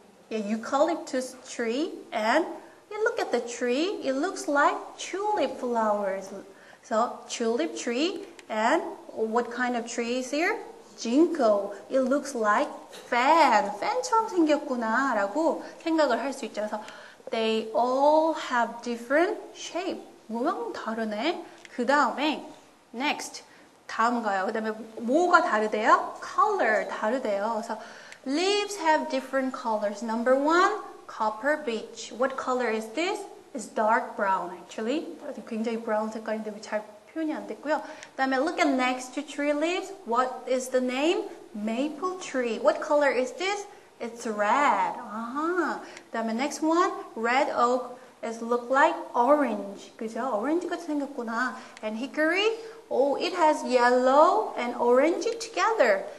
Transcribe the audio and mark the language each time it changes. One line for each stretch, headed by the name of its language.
English: Eucalyptus tree. And you look at the tree. It looks like tulip flowers. So tulip tree. And what kind of tree is here? Ginkgo. It looks like fan.
Korean: 팬처럼 생겼구나 라고 생각을 할 수 있죠. 그래서
English: they all have different shape.
Korean: 모양 다르네. 그 다음에 next. 다음 가요. 그 다음에 뭐가 다르대요? Color 다르대요.
English: 그래서 leaves have different colors. Number 1, copper beech. What color is this? It's dark brown actually.
Korean: 굉장히 brown 색깔인데 잘 표현이 안 됐고요. 그다음에
English: look at next to tree leaves. What is the name? Maple tree. What color is this? It's red.
Korean: 그다음에
English: next one, red oak. It look like orange.
Korean: 그죠? 오렌지 같이 생겼구나.
English: And hickory, it has yellow and orange together.